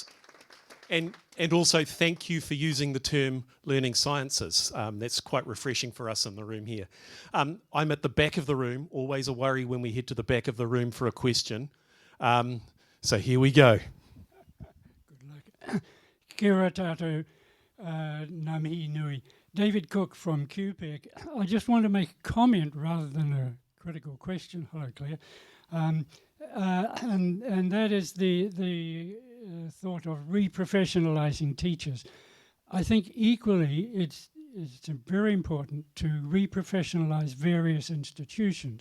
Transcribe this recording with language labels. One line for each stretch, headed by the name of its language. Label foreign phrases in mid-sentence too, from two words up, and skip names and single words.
English: And also thank you for using the term learning sciences. That's quite refreshing for us in the room here. I'm at the back of the room, always a worry when we head to the back of the room for a question. So here we go. Good luck.
Māori: Kia ora tātou, ngā mihi nui.
English: David Cook from QPEC. I just want to make a comment rather than a critical question. Hello, Claire. And that is the thought of reprofessionalising teachers. I think equally it's very important to reprofessionalise various institutions.